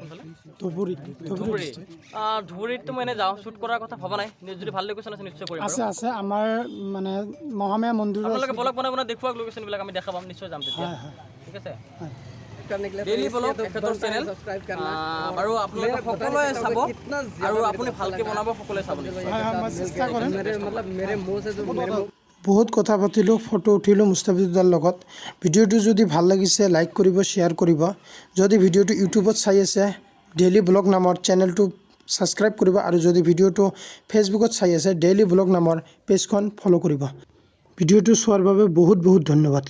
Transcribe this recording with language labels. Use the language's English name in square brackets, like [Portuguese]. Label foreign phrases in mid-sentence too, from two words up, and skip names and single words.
[Assamese] ধুবুৰীততো মই এনে যাওঁ শ্বুট কৰাৰ কথা ভবা নাই যদি ভাল লোকেশ্যন আছে নিশ্চয় কৰিম আছে আমাৰ মানে মহামায়া মন্দিৰৰ আপোনালোকে ব্লগ বনাই দেখুৱাওক লোকেশ্যনবিলাক আমি দেখা পাম নিশ্চয় যাম তেতিয়া ঠিক আছে ডেইলি ব্লগ এখেতৰ চেনেল আৰু আপোনালোকে সকলোৱে চাব আৰু আপুনি ভালকৈ বনাব সকলোৱে চাব চেষ্টা কৰিম [Hindi] मेरे मुंह से जो मेरे [Assamese] বহুত কথা পাতিলোঁ ফটো উঠিলোঁ মুস্তাফিজুৰৰ লগত ভিডিঅ'টো যদি ভাল লাগিছে লাইক কৰিব শ্বেয়াৰ কৰিব যদি ভিডিঅ'টো ইউটিউবত চাই আছে ডেইলি ব্লগ নামৰ চেনেলটো ছাবস্ক্ৰাইব কৰিব আৰু যদি ভিডিঅ'টো ফেচবুকত চাই আছে ডেইলি ব্লগ নামৰ পেজখন ফ'ল' কৰিব ভিডিঅ'টো চোৱাৰ বাবে বহুত ধন্যবাদ